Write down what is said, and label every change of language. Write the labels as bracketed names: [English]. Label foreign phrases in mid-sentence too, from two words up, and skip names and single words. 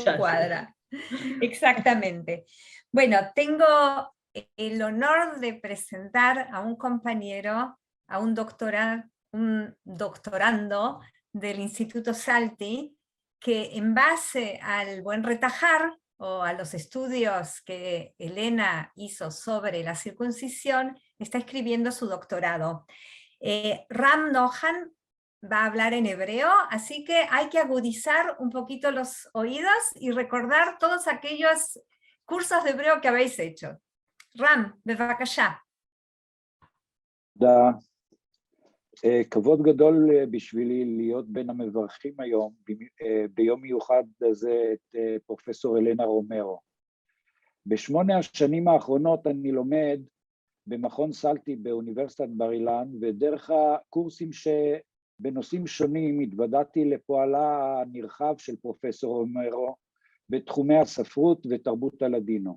[Spanish] Todo cuadra, exactamente. Bueno, tengo el honor de presentar a un compañero, a un doctorando del Instituto Salti, que en base al buen retajar o a los estudios que Elena hizo sobre la circuncisión, está escribiendo su doctorado. Ram Nohan va a hablar en hebreo, así que hay que agudizar un poquito los oídos y recordar todos aquellos cursos de hebreo que habéis hecho. Ram, bevakasha. [Hebrew] תודה. כבוד גדול בשבילי להיות בין המברכים היום, ביום מיוחד הזה, את פרופסור אלנה רומרו. ב8 השנים האחרונות אני לומד במכון סלטי באוניברסיטת בר אילן, ודרך הקורסים שבנושאים שונים התוודעתי לפועלה הנרחב של פרופסור רומרו בתחומי הספרות ותרבות הלדינו.